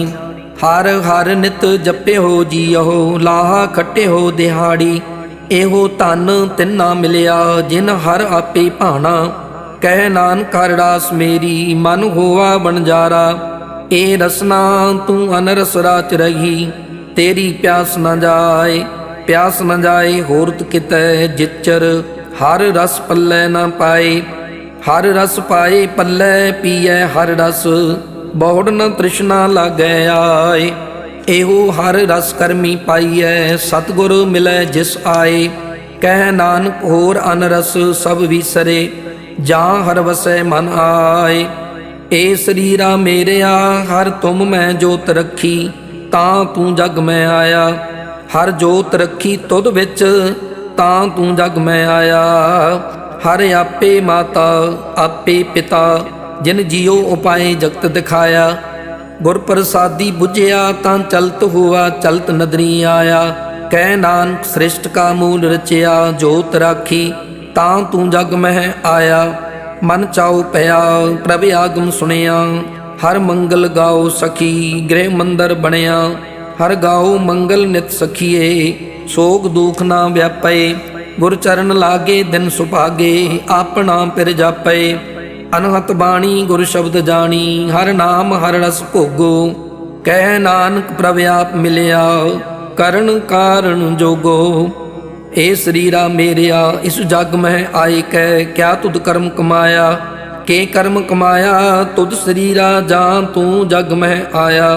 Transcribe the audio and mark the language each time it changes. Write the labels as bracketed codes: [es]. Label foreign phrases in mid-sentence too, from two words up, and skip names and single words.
[pa] ਹਰ ਹਰ ਨਿਤ ਜਪੇ ਹੋ ਜੀਹੋ, ਲਾਹਾ ਖੱਟੇ ਹੋ ਦਿਹਾੜੀ। ਏਹੋ ਧਨ ਤਿੰਨਾ ਮਿਲਿਆ, ਜਿਨ ਹਰ ਆਪੇ ਭਾਣਾ। ਕਹ ਨਾਨਕ ਹਰ ਰਾਸ ਮੇਰੀ, ਮਨ ਹੋਵਾ ਬਣਜਾਰਾ। ਏ ਰਸਨਾ ਤੂ ਅਨਰਸ ਰਾਚ ਰਹੀ, ਤੇਰੀ ਪਿਆਸ ਨ ਜਾਏ। ਪਿਆਸ ਨ ਜਾਏ ਹੋਰਤ ਕਿਤੈ ਜਿਚਰ, ਹਰ ਰਸ ਪੱਲੈ ਨ ਪਾਏ। ਹਰ ਰਸ ਪਾਏ ਪੱਲੈ ਪੀਏ ਹਰ ਰਸ, ਬਹੁੜ ਨ ਤ੍ਰਿਸ਼ਨਾ ਲਾਗੈ ਆਏ। ਏਹੋ ਹਰ ਰਸ ਕਰਮੀ ਪਾਈਐ, ਸਤਗੁਰ ਮਿਲੈ ਜਿਸ ਆਏ। ਕਹ ਨਾਨਕ ਹੋਰ ਅਨਰਸ ਸਬ ਵਿਸਰੇ, ਜਾਂ ਹਰ ਵਸੈ ਮਨ ਆਏ। ਏ ਸ਼ਰੀਰਾ ਮੇਰਿਆ, ਹਰ ਤੁਮ ਮੈਂ ਜੋਤ ਰਖੀ। ਤਾਂ ਤੂ ਜਗ ਮੇਂ ਆਇਆ, ਹਰ ਜੋਤ ਰਖੀ ਤੁਦ ਵਿਚ। ਤਾਂ ਤੂ ਜਗ ਮੇਂ ਆਇਆ। ਹਰ ਆਪੇ ਮਾਤਾ ਆਪੇ ਪਿਤਾ, ਜਿਨ ਜੀਓ ਉਪਾਏ ਜਗਤ ਦਿਖਾਇਆ। ਗੁਰ ਪ੍ਰਸਾਦੀ ਬੁਝਿਆ, ਤਾਂ ਚਲਤ ਹੁਆ ਚਲਤ ਨਦਰੀ ਆਇਆ। ਕਹ ਨਾਨਕ ਸ੍ਰਿਸ਼ਟ ਕਾ ਮੂਲ ਰਚਿਆ, ਜੋਤ ਰਾਖੀ। ਤਾਂ ਤੂ ਜਗ ਮਹ ਆਇਆ। ਮਨ ਚਾਓ ਪਇਆ ਪ੍ਰਭ ਆਗਮ ਸੁਣਿਆ। ਹਰ ਮੰਗਲ ਗਾਓ ਸਖੀ, ਗ੍ਰਿਹ ਮੰਦਰ ਬਣਿਆ। ਹਰ ਗਾਓ ਮੰਗਲ ਨਿਤ ਸਖੀਏ, ਸੋਗ ਦੁਖ ਨਾ ਵਿਆਪੇ। ਗੁਰ ਚਰਣ ਲਾਗੇ ਦਿਨ ਸੁਭਾਗੇ, ਆਪਣਾ ਪਿਰ ਜਾਪੇ। ਅਨਹਤ ਬਾਣੀ ਗੁਰ ਸ਼ਬਦ ਜਾਣੀ, ਹਰ ਨਾਮ ਹਰ ਰਸ ਭੋਗੋ। ਕਹਿ ਨਾਨਕ ਪ੍ਰਭ ਆਪ ਮਿਲਿਆ ਕਰਨ ਕਾਰਨ ਜੋਗੋ। ਏ ਸਰੀਰਾ ਮੇਰਿਆ ਇਸ ਜਗ ਮਹਿ ਆਏ ਕੈ ਕਿਆ ਤੁਧ ਕਰਮ ਕਮਾਇਆ। ਕੇ ਕਰਮ ਕਮਾਇਆ ਤੁਧ ਸਰੀਰਾ ਜਾਂ ਤੂੰ ਜਗ ਮਹਿ ਆਇਆ।